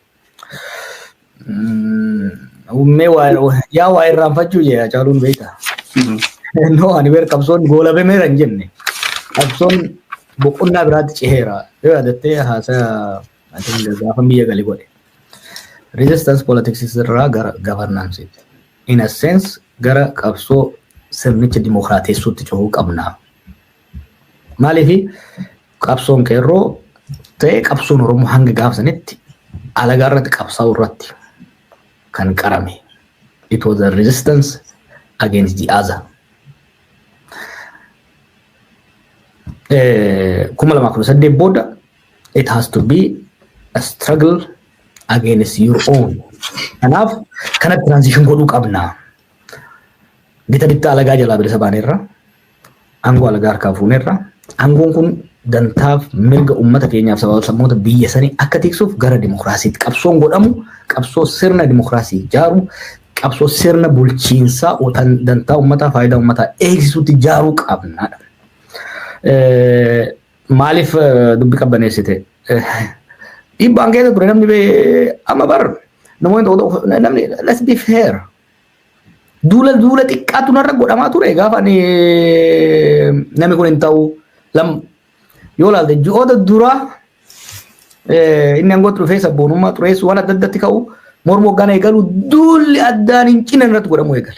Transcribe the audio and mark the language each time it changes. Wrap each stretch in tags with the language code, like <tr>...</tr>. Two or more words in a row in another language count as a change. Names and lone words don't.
<om>Uumee yaa waa irraanfachuu jee Hacaaluun beekta. No ani beer qabsoon goolabameera hin jenne. Qabsoon boqonnaa biraatti ceheera. Yoo yaadattee haasaa gaafa biyya gali godhe.</om> <en>Resistance politics</en> <om>irraa gara governance.</om> <en>In a sense</en> <om>gara qabsoo sirnicha dimokiraatessuutti cehuu qabna. Maaliif qabsoon qeerroo ta'ee qabsoon Oromoo hanga gaafsanitti alagaa irratti qabsaa'u irratti kan qarame.</om> <en>It was a resistance against the other.</en> <om>Kuma lama kudha saddeet booda</om> <en>it has to be a struggle against your own.</en> <om>Kanaaf kana transition godhuu qabna. Bitta alagaa jalaa bilisa baaneerra aangoo alagaa harkaa fuuneerra aangoon kun dantaaf mirga uummata keenyaaf sabboontoota biyya sanii akka tiksuuf gara dimokiraasiitti qabsoon godhamu qabsoo sirna dimokiraasii ijaaru qabsoo sirna bulchiinsaa dantaa uummataa faayidaa uummataa eegsisuutti ijaaruu qabna. Maaliif dubbi qabbaneessite dhiibbaan keessa ture namni amma bar namni</om> <en>let's be fair.</en> <om>Duula xiqqaatu narra godhamaa ture gaafa namni kun hin ta'u yoo laalte ji'oota duraa inni aangootti dhufee sabboonummaa xureessu waan adda addatti ka'u morma hoggaan eegalu duulli addaan hin cina irratti godhamuu eegale.</om>